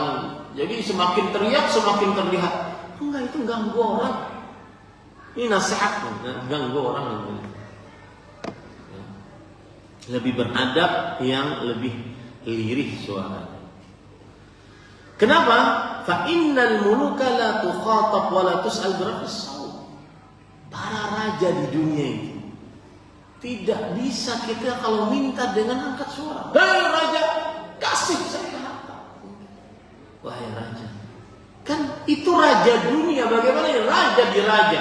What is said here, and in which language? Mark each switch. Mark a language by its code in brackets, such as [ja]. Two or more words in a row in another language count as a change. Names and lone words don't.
[id] Jadi semakin teriak semakin terlihat. Enggak, itu ganggu orang. Ini nasihat, ganggu orang. Lebih beradab, yang lebih lirih suaranya. Kenapa? [ar] فإن الملوك لا تخاطب ولا تسأل برفع الصوت. [id] Para raja di dunia itu tidak bisa kita kalau minta dengan angkat suara. Hei raja, kasih saya harta. Wahai raja, kan itu raja dunia, bagaimana ini raja di raja?